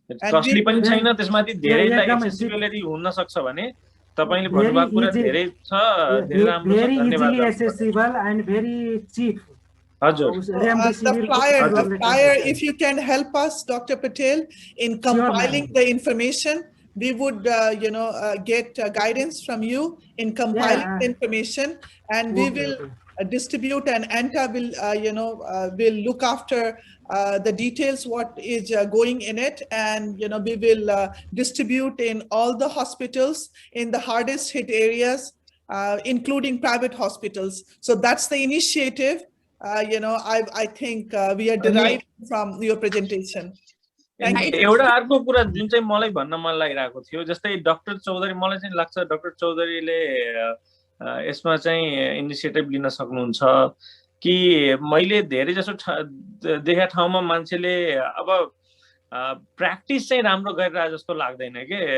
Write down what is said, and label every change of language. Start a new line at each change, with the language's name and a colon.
Nepali: Costly पनि छैन, त्यसमाथि धेरै accessibility हुन सक्छ भने तपाईले भन्नुभएको कुरा धेरै छ, धेरै राम्रो छ। धन्यवाद।
English: Very accessible and very cheap. The flyer, if you can help us, Dr. Patel, in compiling the information, we would, get guidance from you in compiling the information, and we will distribute, and ANTA will, will look after the details, what is going in it, and we will distribute in all the hospitals in the hardest hit areas, including private hospitals. So that's the initiative. I think we are derived from your presentation.
Nepali: एउटा अर्को कुरा जुन चाहिँ मलाई भन्न मन लागिरहेको थियो, जस्तै डाक्टर चौधरी, मलाई चाहिँ लाग्छ डाक्टर चौधरीले यसमा चाहिँ इनिसिएटिभ लिन सक्नुहुन्छ कि मैले धेरै जसो देखा ठाउँमा मान्छेले अब प्र्याक्टिस चाहिँ राम्रो गरिरहेको जस्तो लाग्दैन के।